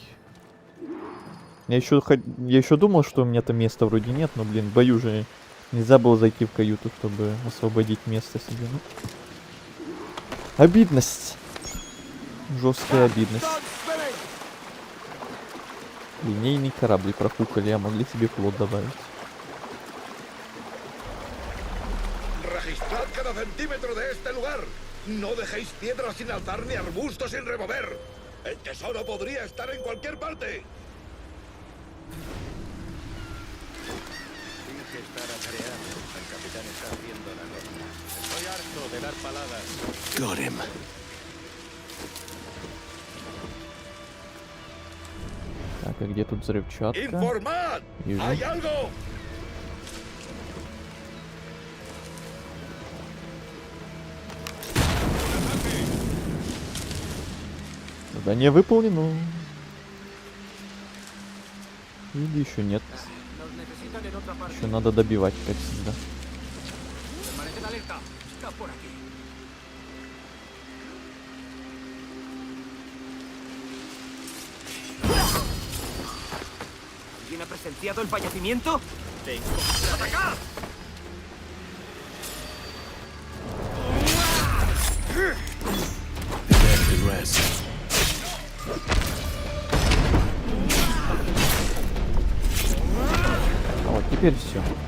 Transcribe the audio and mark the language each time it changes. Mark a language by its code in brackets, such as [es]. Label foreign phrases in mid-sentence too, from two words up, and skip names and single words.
[ru] Я еще думал, что у меня там места вроде нет, но, блин, в бою же нельзя было зайти в каюту, чтобы освободить место себе. Ну. Обидность. Жесткая обидность. Линейный корабль профукали, а могли себе флот добавить. [es] Registrad cada centímetro de este lugar. No dejéis piedras sin alzar ni arbustos sin remover. El tesoro podría estar en cualquier parte. Finge estar atareado. El capitán está haciendo la nota. Estoy harto de dar paladas. [en] Got him. [ru] Так, а где тут взрывчатка? [es] ¡Informad! [ru] Вижу. [es] ¡Hay algo! [ru] Задание выполнено. Или еще нет. [es] Nos necesitan en otra parte. [ru] Еще надо добивать, как всегда. [es] Permaneced alerta. Está por aquí. ¿Alguien ha presenciado el fallecimiento? ¡Atacad! [ru] А вот теперь все.